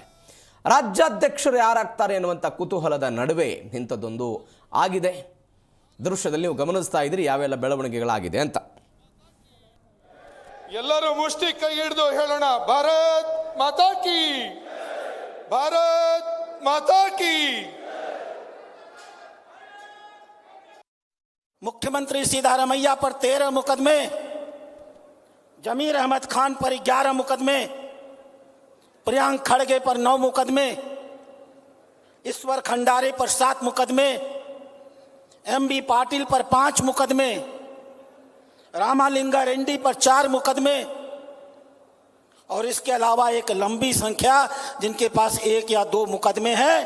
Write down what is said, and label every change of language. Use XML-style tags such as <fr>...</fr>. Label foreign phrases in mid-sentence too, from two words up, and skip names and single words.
<kn>ರಾಜ್ಯಾಧ್ಯಕ್ಷರು ಯಾರಾಗ್ತಾರೆ ಅನ್ನುವಂಥ ಕುತೂಹಲದ ನಡುವೆ ಇಂಥದ್ದೊಂದು ಆಗಿದೆ. ದೃಶ್ಯದಲ್ಲಿ ನೀವು ಗಮನಿಸ್ತಾ ಇದ್ದೀರಿ ಯಾವೆಲ್ಲ ಬೆಳವಣಿಗೆಗಳಾಗಿದೆ ಅಂತ. ಎಲ್ಲರೂ ಮುಷ್ಟಿ ಕೈ ಹಿಡಿದು ಹೇಳೋಣ,</kn> <hi>भारत माता की, भारत माता की. मुख्यमंत्री सिद्धारमैया पर 13 मुकदमे, जमीर अहमद खान पर 11 मुकदमे, प्रियांक खड़गे पर 9 मुकदमे, ईश्वर खंडारे पर 7 मुकदमे, एमबी पाटिल पर 5 मुकदमे, रामालिंगा रेड्डी पर 4 मुकदमे और इसके अलावा एक लंबी संख्या जिनके पास 1 या 2 मुकदमे हैं.</hi>